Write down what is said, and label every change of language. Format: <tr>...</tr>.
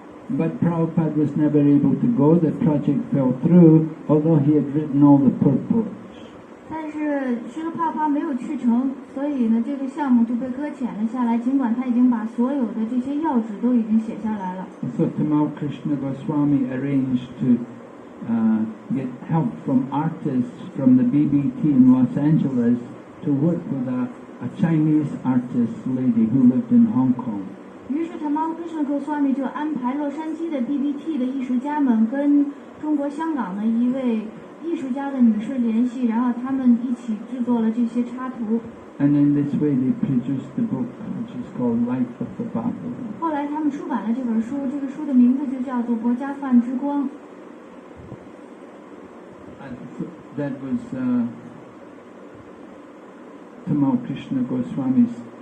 <en>But Prabhupada was never able to go. The project fell through, although he had written all the purports.</en> <zh>但是施罗帕帕没有去成，所以呢，这个项目就被搁浅了下来。尽管他已经把所有的这些要旨都已经写下来了。</zh> <en>So Tamal Krishna Goswami arranged to get help from artists from the BBT in Los Angeles to work with a Chinese artist lady who lived in Hong Kong.</en> <zh>于是Tamal Krishna Goswami就安排洛杉矶的 BBT 的艺术家们跟中国香港的一位艺术家的女士联系，然后他们一起制作了这些插图。</zh> <en>And in this way they produced the book, which is called Light of the Bhagavat.</en> <zh>后来他们出版了这本书，这个书的名字就叫做《薄伽梵之光》。</zh> <en>that was Tamal Krishna Goswami's.</en>